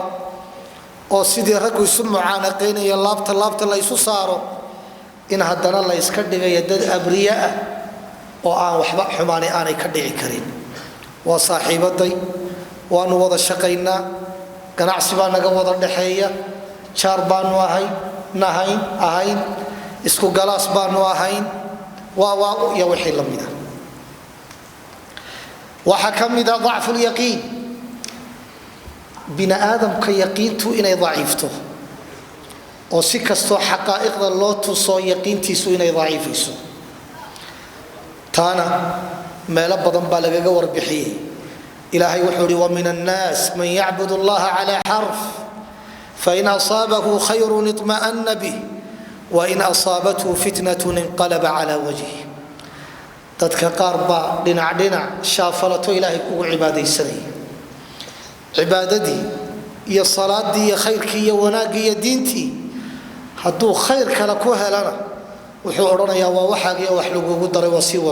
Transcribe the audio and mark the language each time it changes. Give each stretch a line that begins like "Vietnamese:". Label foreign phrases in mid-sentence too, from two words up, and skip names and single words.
Somali: oo sidii rag isu mucaanaqeynaya laabta la isu saaro in haddana la iska dhigayo dad abriya ah oo aan waxba xumaani aanay ka dhici karin waa saaxiibaday waanu wada shaqaynaa ganacsi baa naga wada dhaxeeya jaar baanu ahayn isku galaas baanu ahayn waa ya wixii la mid ah waxa ka mid ah
Arabic: ضعف اليقين
Somali: bini aadamka yaqiintu inay daciifto oo si kasto xaqaa'iqda loo tuso yaqiintiisu inay daciifayso taana meel badan baa lagaga warbixiyay ilaahay wuxuu yiri
Arabic: ومن الناس من يعبد الله على حرف فإن أصابه خير اطمأن به وإن أصابته فتنة انقلب على وجهه dadka qaar baa dhinac shaafalato ilaahay ugu cibaadaysanay cibaadadii iyo salaadii
Somali: iyo khayrkii iyo wanaagii iyo diintii hadduu khayr kale ku helana wuxuu oranayaa waa waxaagii wax lagu daray waa sii